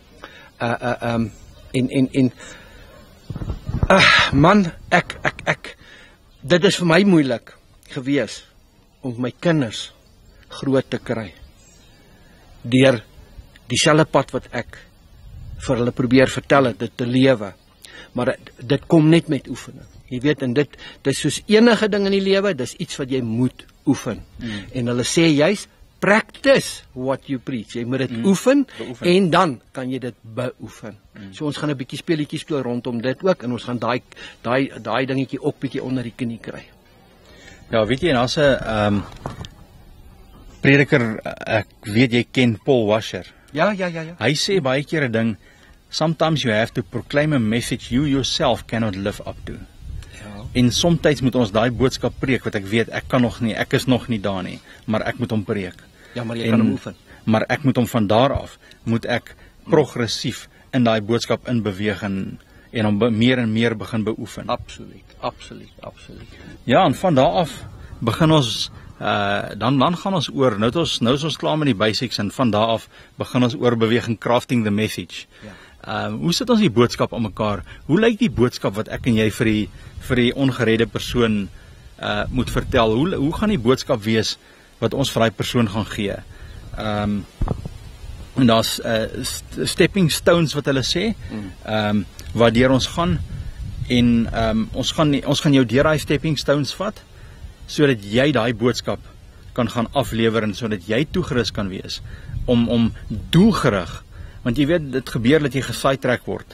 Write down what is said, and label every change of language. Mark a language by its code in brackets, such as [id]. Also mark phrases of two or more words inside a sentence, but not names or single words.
[af] Man, ek dit is vir my moeilik gewees om my kinders groot te kry deur dieselfde pad wat ek vir hulle probeer vertel het, dit te lewe. Maar dit kom net met oefening. Jy weet, en dit is soos enige ding in die lewe, dis iets wat jy moet oefen. En hulle sê juist, [en] practice what you preach. [af] Jy moet dit oefen en dan kan jy dit beoefen. So ons gaan 'n bietjie speletjies speel rondom dit ook en ons gaan daai dingetjie ook bietjie onder die knie kry. Ja, weet jy, en as 'n prediker, ek weet jy ken Paul Washer. Ja. Hy sê baie keer 'n ding, [en] sometimes you have to proclaim a message you yourself cannot live up to. [af] En soms moet ons daai boodskap preek wat ek weet ek kan nog nie, ek is nog nie daar nie, maar ek moet hom preek. Ja, maar jy kan hom oefen. Maar ek moet hom van daar af moet ek progressief in daai boodskap inbeweeg en hom meer en meer begin beoefen. Absoluut. Ja, en van daar af begin ons dan gaan ons oor. Nou is ons klaar met die basics en van daar af begin ons oor beweging [en] crafting the message. [af] Ja. Hoe sit ons die boodskap aan mekaar? Hoe lyk die boodskap wat ek en jy vir die ongeredde persoon moet vertel? Hoe gaan die boodskap wees wat ons vir daai persoon gaan gee? En daar's [en] stepping stones [af] wat hulle sê, waardeur ons gaan en ons gaan jou deur daai [en] stepping stones [af] vat sodat jy daai boodskap kan gaan aflewer en sodat jy toegerus kan wees om doelgerig, want jy weet dit gebeur dat jy gesidetrack word.